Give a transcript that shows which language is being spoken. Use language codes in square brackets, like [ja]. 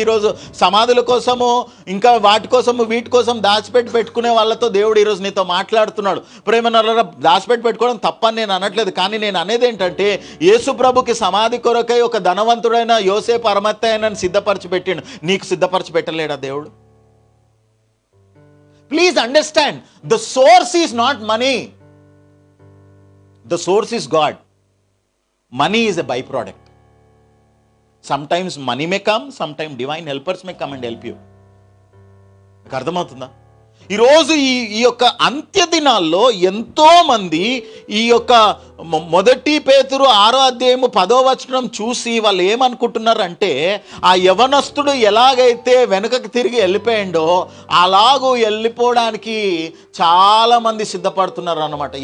[te] ఈరోజు సమాధుల కోసము ఇంకా వాటి కోసము వీటి కోసం పెట్టుకునే వాళ్ళతో దేవుడు ఈరోజు నీతో మాట్లాడుతున్నాడు. ప్రేమనల్లారా, పెట్టుకోవడం తప్పని నేను అనట్లేదు, కానీ నేను అనేది ఏంటంటే యేసు ప్రభుకి సమాధి కొరకై ఒక ధనవంతుడైన యోసేపు అరిమత్తయినని సిద్ధపరిచి పెట్టిండు. నీకు సిద్ధపరిచి పెట్టలేడా దేవుడు? [en] Please understand, the source is not money. The source is God. Money is a byproduct. Sometimes money may come, sometimes divine helpers may come and help you. [te] మీకు అర్థమవుతుందా? ఈరోజు ఈ యొక్క అంత్య దినాల్లో ఎంతో మంది ఈ యొక్క 1 పేతురు 6వ అధ్యాయము 10వ వచనం చూసి వాళ్ళు ఏమనుకుంటున్నారంటే, ఆ యవనస్తుడు ఎలాగైతే వెనుకకి తిరిగి వెళ్ళిపోయిండో అలాగూ వెళ్ళిపోవడానికి చాలామంది సిద్ధపడుతున్నారు అన్నమాట.